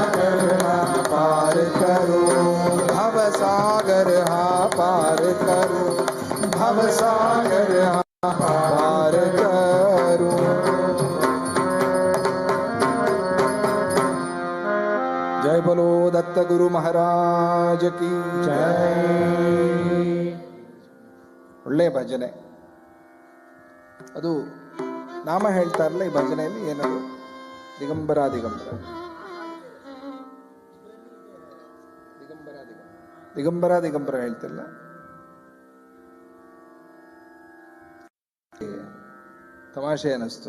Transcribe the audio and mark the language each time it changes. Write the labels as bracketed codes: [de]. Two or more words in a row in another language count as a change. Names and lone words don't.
[hi] पार करूं भव पार करूं, भव सागर पार करूं। जय बोलो दत्त गुरु महाराज की जय। [kn] ಒಳ್ಳೆ ಭಜನೆ ಅದು. ನಾಮ ಹೇಳ್ತಾರಲ್ಲ ಈ ಭಜನೆಯಲ್ಲಿ, ಏನದು? ದಿಗಂಬರ ದಿಗಂಬರ ದಿಗಂಬರ ದಿಗಂಬರ ದಿಗಂಬರ ಹೇಳ್ತಿಲ್ಲ. ತಮಾಷೆ ಅನಿಸ್ತು.